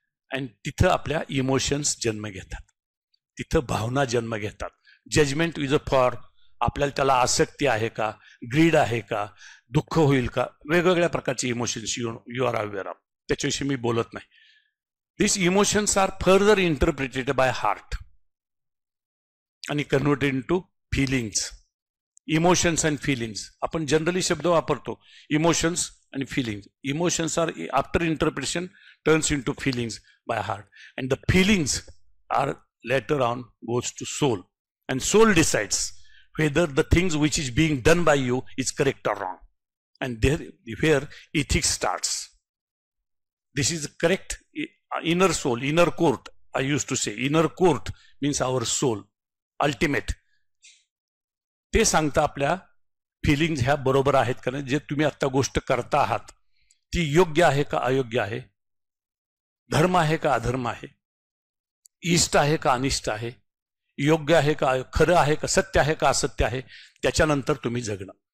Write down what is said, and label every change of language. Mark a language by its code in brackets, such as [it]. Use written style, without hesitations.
[mr] And तिथं आपल्या emotions जन्म घेतात, तिथं भावना जन्म घेतात. [en] judgement is for [mr] आपल्याला त्याला आसक्ती आहे का, ग्रीड आहे का, दुःख होईल का, वेगवेगळ्या प्रकारचे emotions [en] You are aware of. [mr] त्याच्याविषयी मी बोलत नाही. [en] These emotions are further interpreted by heart आणि converted into feelings. [mr] Emotions and feelings आपण जनरली शब्द वापरतो, इमोशन्स आणि feelings. [en] Emotions are after interpretation turns into feelings by heart, and the feelings are later on goes to soul, and soul decides whether the things which is being done by you is correct or wrong, and where ethics starts. This is correct. Inner soul, inner court, I used to say. Inner court means our soul, ultimate. [mr] ते सांगता आपल्या feelings ह्या बरोबर आहेत का नाही, जे तुम्ही आता गोष्ट करता आहात ती योग्य आहे का अयोग्य आहे, धर्म आहे का अधर्म आहे, इष्ट आहे का अनिष्ट आहे, योग्य आहे का, खरं आहे का, सत्य आहे का असत्य आहे, त्याच्यानंतर तुम्ही जगणं.